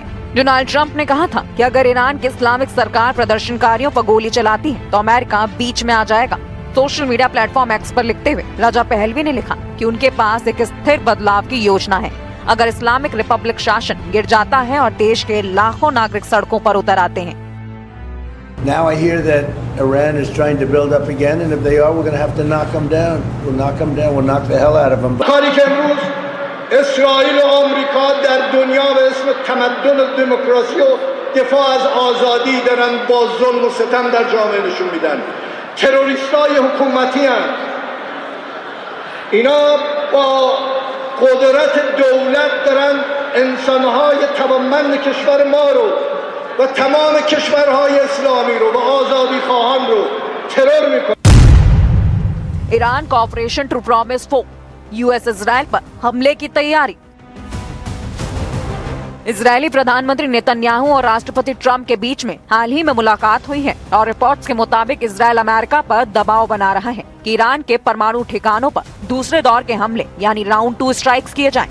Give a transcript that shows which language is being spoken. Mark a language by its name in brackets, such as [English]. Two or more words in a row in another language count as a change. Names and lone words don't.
[Hindi] डोनाल्ड ट्रंप ने कहा था कि अगर ईरान की इस्लामिक सरकार प्रदर्शनकारियों पर गोली चलाती है तो अमेरिका बीच में आ जाएगा। [English] social media platform [Hindi] एक्स पर लिखते हुए रजा पहलवी ने लिखा कि उनके पास एक स्थिर बदलाव की योजना है। अगर इस्लामिक रिपब्लिक शासन गिर जाता है और देश के लाखों नागरिक सड़कों पर उतर आते हैं। [English] Now I hear that Iran is trying to build up again, and if they are, we're going to have to knock them down. We'll knock them down. We'll knock the hell out of them. [Persian] اسرائیل و آمریکا در دنیا به اسم تمدن و دموکراسی و دفاع از آزادی دارن با ظلم و ستم در جامعه نشون میدن. تروریستای حکومتی هستند. اینا با قدرت دولت دارن انسانهای توانمند کشور ما رو و تمام کشورهای اسلامی رو و آزادی خواهان رو ترور میکنن. [Hindi] ईरान का ऑपरेशन ट्रू प्रॉमिस 4, US इजराइल पर हमले की तैयारी। इजरायली प्रधानमंत्री नेतन्याहू और राष्ट्रपति ट्रंप के बीच में हाल ही में मुलाकात हुई है और रिपोर्ट्स के मुताबिक इजरायल अमेरिका पर दबाव बना रहा है कि ईरान के परमाणु ठिकानों पर दूसरे दौर के हमले यानी [English] round 2 strikes [Hindi] किए जाएं।